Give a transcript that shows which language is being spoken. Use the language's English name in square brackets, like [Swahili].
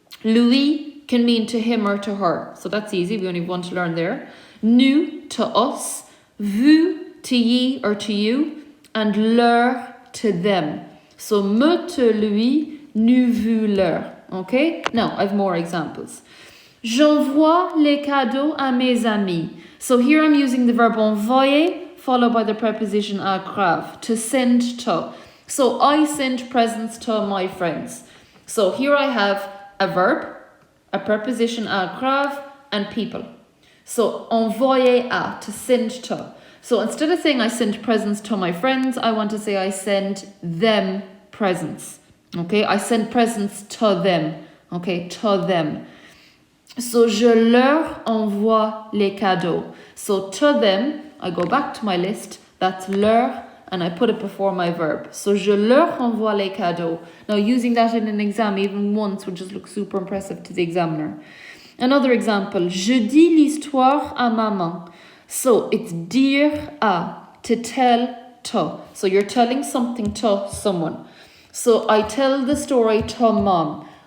[English] Lui can mean to him or to her. So that's easy. We only have one to learn there. Nous, to us. Vous, to ye or to you, and leur, to them. So me, te, lui, nous, vous, leur. Okay? Now, I have more examples. [French] J'envoie les cadeaux à mes amis. [English] So here I'm using the verb envoyer followed by the preposition grave, to send to. So I send presents to my friends. So here I have a verb, a preposition grave, and people. So envoyer à, to send to. So instead of saying I send presents to my friends, I want to say I send them presents. Okay, I send presents to them. Okay, to them. [French] So je leur envoie les cadeaux. [English] So to them, I go back to my list, that's leur, and I put it before my verb. [French] So je leur envoie les cadeaux. [English] Now using that in an exam even once would just look super impressive to the examiner. [French] Another example, je dis l'histoire à maman. [English] So it's dire à, to tell to. So you're telling something to someone. So I tell the story to mom.